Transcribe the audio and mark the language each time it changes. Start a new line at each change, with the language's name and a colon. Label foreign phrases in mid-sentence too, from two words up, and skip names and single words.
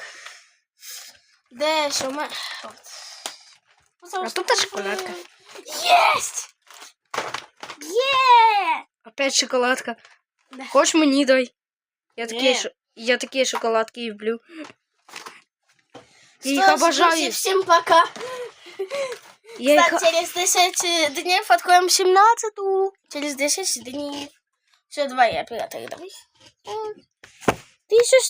Ukrainian: Де 7? А тут та шоколадка. Єсть! Є!
Russian: Опять шоколадка. Да.
Ukrainian: Хочеш мені дай? Ні. Я такі шоколадки люблю. Я їх
Russian: Что ж,
Ukrainian: обожаю.
Russian: друзья, всем пока. Кстати, через 10 дней откроем 17-ту. Через 10 дней. Все, давай, оператор, давай. Ты еще